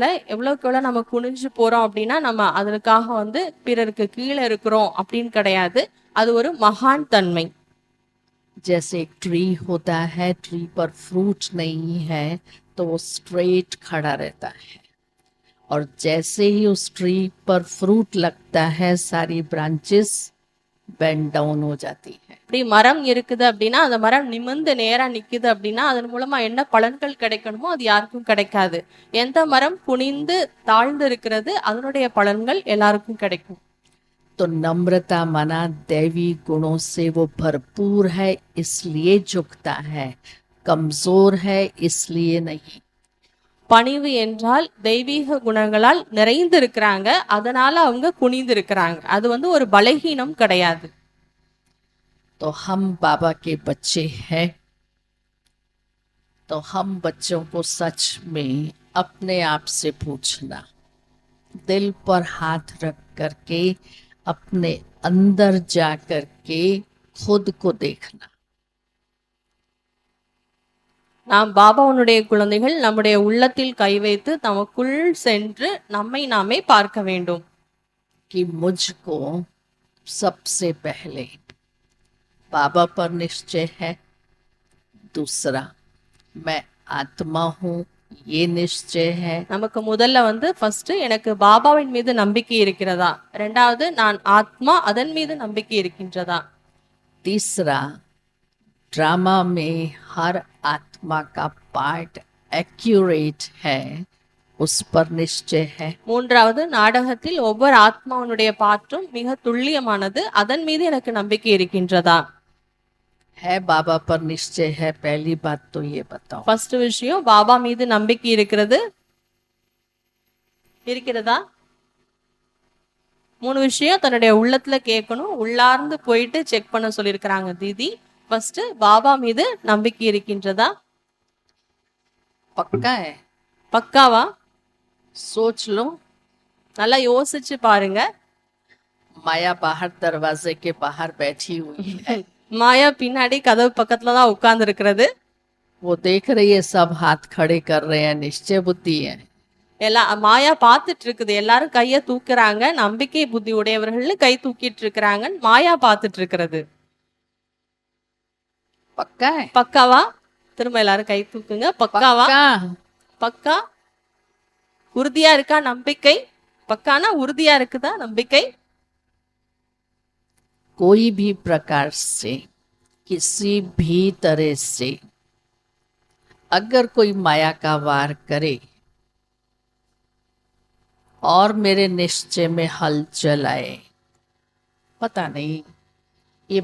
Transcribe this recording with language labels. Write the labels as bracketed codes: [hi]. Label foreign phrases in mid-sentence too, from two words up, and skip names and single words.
[ta] எவ்வளவுக்கு எவ்வளவு நம்ம குனிஞ்சு போறோம் அப்படின்னா நம்ம அதற்காக வந்து பிறருக்கு கீழே இருக்கிறோம் அப்படின்னு கிடையாது. அது ஒரு மகான் தன்மை. [hi] जैसे एक ट्री होता है, ट्री पर फ्रूट नहीं है तो वो स्ट्रेट खड़ा रहता है, और जैसे ही उस ट्री पर फ्रूट लगता है, सारी [en] branches bend down [hi] हो जाती है। [ta] இப்படி மரம் இருக்குது அப்படின்னா அந்த மரம் நிமிர்ந்து நேரா நிக்குது அப்படின்னா அதன் மூலமா என்ன பலன்கள் கிடைக்கணுமோ அது யாருக்கும் கிடைக்காது. எந்த மரம் குனிந்து தாழ்ந்து இருக்கிறது அதனுடைய பலன்கள் எல்லாருக்கும் கிடைக்கும். [hi] तो नम्रता माना दैवी गुणों से वो भरपूर है इसलिए झुकता है, कमजोर है इसलिए नहीं। [ta] பணிவு என்றால் தெய்வீக குணங்களால் நிறைந்து இருக்கிறாங்க, அதனால அவங்க குனிந்து இருக்கிறாங்க. அது வந்து ஒரு பலகீனம் கிடையாது. [hi] तो हम बाबा के बच्चे हैं, तो हम बच्चों को सच में अपने आप से पूछना, दिल पर हाथ रख करके अपने अंदर जा करके खुद को देखना। [ta] நாம் பாபாவுடைய குழந்தைகள் நம்முடைய உள்ளத்தில் கை வைத்து தமக்குள் சென்று நம்மை நாமே பார்க்க வேண்டும். [hi] कि मुझको सबसे पहले बाबा पर निश्चय है, दूसरा मैं आत्मा हूँ ये निश्चय है, [ta] நமக்கு முதல்ல வந்து ஃபர்ஸ்ட் எனக்கு பாபாவின் மீது நம்பிக்கை இருக்கிறதா, இரண்டாவது நான் ஆத்மா அதன் மீது நம்பிக்கை இருக்கின்றதா, [hi] तीसरा ड्रामा में हर आत्मा का पार्ट एक्यूरेट है उस पर निश्चय है, [ta] மூன்றாவது நாடகத்தில் ஒவ்வொரு ஆத்மாவுடைய பாற்றும் மிக துல்லியமானது அதன் மீது எனக்கு நம்பிக்கை இருக்கின்றதா. [hi] है बाबा पर निश्चय है, पहली बात तो ये बताओ। [ta] ஃபர்ஸ்ட் விஷயம் பாபா மீது நம்பிக்கை இருக்கிறதா. மூணு விஷயம் தன்னுடைய உள்ளத்துல கேட்கணும், உள்ளார்ந்து போயிட்டு செக் பண்ண சொல்லியிருக்கிறாங்க தீதி. ஃபர்ஸ்ட் பாபா மீது நம்பிக்கை இருக்கின்றதா. [hi] पक्का है? [ta] பக்காவா? [hi] सोच लो। [ta] நல்லா யோசிச்சு பாருங்க. [hi] माया बाहर दरवाजे के बाहर बैठी हुई है, [ta] மாயா பின்னாடி கதவு பக்கத்துல தான் உட்கார்ந்து இருக்கிறது. [hi] वो देख रही है सब हाथ खड़े कर रहे हैं, निश्चय बुद्धि है। [ta] மாயா பார்த்துட்டு இருக்குது, எல்லாரும் கைய தூக்குறாங்க, நம்பிக்கை புத்தி உடையவர்கள் கை தூக்கிட்டு இருக்கிறாங்க, மாயா பார்த்துட்டு இருக்கிறது. [hi] पक्का है? [ta] பக்காவா? திரும்ப எல்லாரும் கை தூக்குங்க. பக்காவா? [hi] पक्का। [ta] பக்கா? உறுதியா இருக்கா நம்பிக்கை? பக்கானா உறுதியா இருக்குதா நம்பிக்கை? [hi] कोई भी प्रकार से, किसी भी तरह से अगर कोई माया का वार करे और मेरे निश्चय में हलचल आए, पता नहीं ये